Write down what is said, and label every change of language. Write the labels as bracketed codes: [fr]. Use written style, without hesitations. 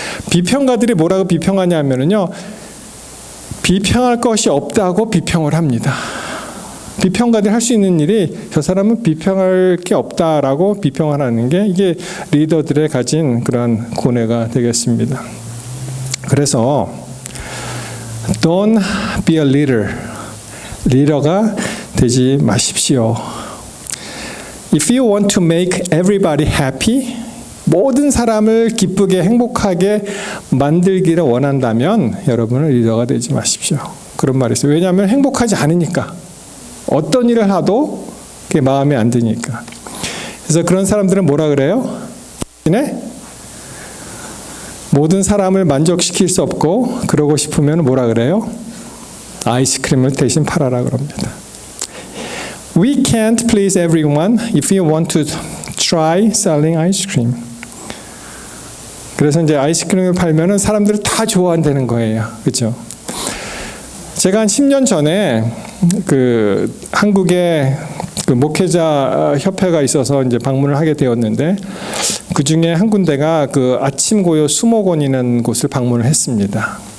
[ko] 비평가들이 뭐라고 비평하냐면은요. 비평할 것이 없다고 비평을 합니다. 비평가들이 할 수 있는 일이 저 사람은 비평할 게 없다라고 비평을 하는 게 이게 리더들의 가진 그런 고뇌가 되겠습니다. 그래서 [en] Don't be a leader. [ko] 리더가 되지 마십시오. [en] If you want to make everybody happy, [ko] 모든 사람을 기쁘게 행복하게 만들기를 원한다면 여러분은 리더가 되지 마십시오. 그런 말이 있어요. 왜냐하면 행복하지 않으니까. 어떤 일을 하도 그게 마음에 안 드니까. 그래서 그런 사람들은 뭐라 그래요? 모든 사람을 만족시킬 수 없고 그러고 싶으면 뭐라 그래요? 아이스크림을 대신 팔아라 그럽니다. [en] We can't please everyone if you want to try selling ice cream. [ko] 그래서 이제 아이스크림을 팔면은 사람들이 다 좋아한다는 거예요. 그렇죠? 제가 한 10년 전에 그 한국에 그 목회자 협회가 있어서 이제 방문을 하게 되었는데 그 중에 한 군데가 그 아침 고요 수목원이라는 곳을 방문을 했습니다.